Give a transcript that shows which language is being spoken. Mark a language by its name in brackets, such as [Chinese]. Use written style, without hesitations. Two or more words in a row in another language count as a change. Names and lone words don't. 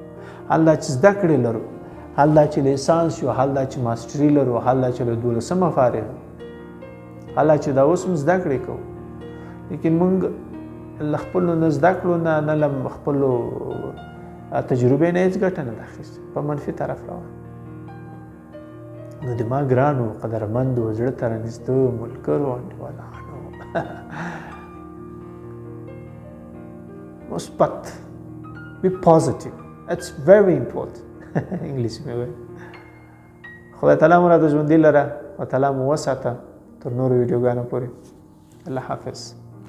[Pashto] حال دا چې زده کړې لرو، حال دا چې لیسانس یو، حال دا چې ماسټري لرو، حال دا چې له 12مه فارغ، حال دا چې دا اوس هم زده کړې کوو، لیکن موږ له خپلو نه زده کړو نه له خپلو تجربې نه هېڅ ګټه نه ده اخیستې، په منفي طرف روان. نو د ما ګرانو قدرمندو زړه ته رانږدې ملګرو انډیوالانو، مثبت [English] be positive, it's very important. [Pashto] انګلیسي مې وایي. خدای تعالی مو راته ژوندي لره او تعالی مو وساته تر نورو ویډیوګانو پورې. الله حافظ.